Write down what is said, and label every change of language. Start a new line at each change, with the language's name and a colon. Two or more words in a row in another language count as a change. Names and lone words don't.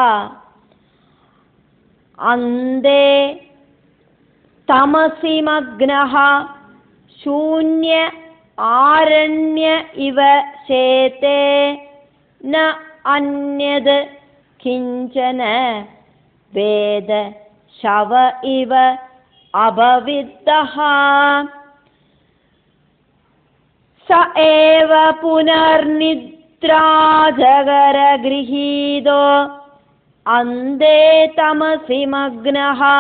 Sanskrit: अन्धे तमसि मग्नः शून्य आरण्य इव शेते न अन्यत् किञ्चन वेद शव इव अभविद्धः स एव पुनर्निद्राजगर गृहीतो अन्धे तमसि मग्नः